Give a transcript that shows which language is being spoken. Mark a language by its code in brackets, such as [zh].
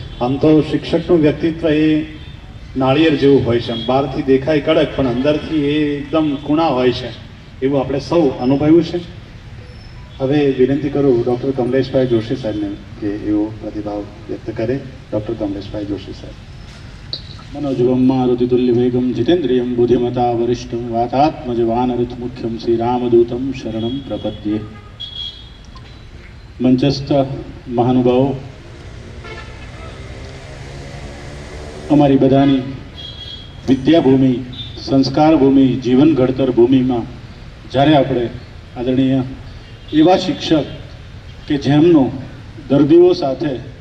[gu] આમ તો શિક્ષકનું વ્યક્તિત્વ એ નાળિયેર જેવું હોય છે, બહારથી દેખાય કડક પણ અંદરથી એ એકદમ કુણા હોય છે, એવું આપણે સૌ અનુભવ્યું છે. હવે વિનંતી કરું ડૉક્ટર કમલેશભાઈ જોશી સાહેબને કે એવો પ્રતિભાવ વ્યક્ત કરે. ડૉક્ટર કમલેશભાઈ જોશી સાહેબ. [sa] मनोजुगम मारुतितुल्य वेगम जितेन्द्रियम बुद्धिमता वरिष्ठम वातात्मज वानरथ मुख्यम श्री रामदूतम शरणम प्रपद्ये. [hi] मंचस्थ महानुभावो, [gu] અમારી બધાની વિદ્યાભૂમિ, સંસ્કાર ભૂમિ, જીવન ઘડતર ભૂમિમાં જ્યારે આપણે આદરણીય એવા શિક્ષક કે જેમનો દર્દીઓ સાથે